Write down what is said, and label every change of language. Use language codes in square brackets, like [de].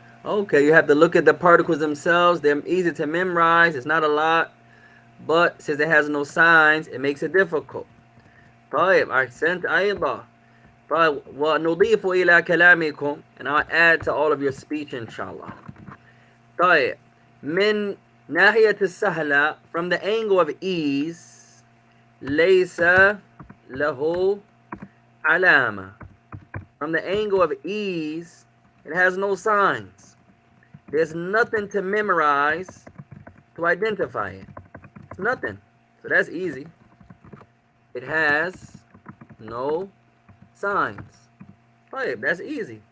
[en] Okay, you have to look at the particles themselves. They're easy to memorize. It's not a lot. But since it has no signs, it makes it difficult. [ar] طيب, أحسنت أيضا. طيب, ونضيف إلى كلامكم, [en] and I'll add to all of your speech inshallah. [ar] طيب, من ناحية السهلة, [en] from the angle of ease, [ar] ليس له علامة. [en] From the angle of ease, it has no signs. There's nothing to memorize to identify it. It's nothing. So that's easy. It has no signs. Right, that's easy.